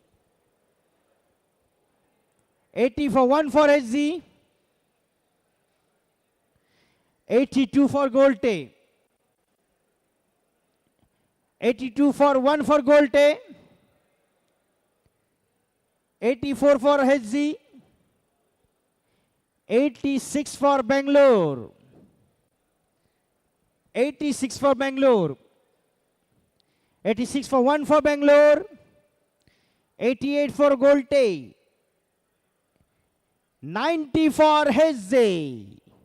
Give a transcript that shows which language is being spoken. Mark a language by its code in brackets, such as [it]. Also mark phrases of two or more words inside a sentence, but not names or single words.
[en] 80 for 1 for HZ. 82 for Golte. 82 for 1 for Golte. 84 for HZ. 86 for Bangalore. 86 for Bangalore. 86 for 1 for Bangalore. 88 for Golte. 90 for HZ.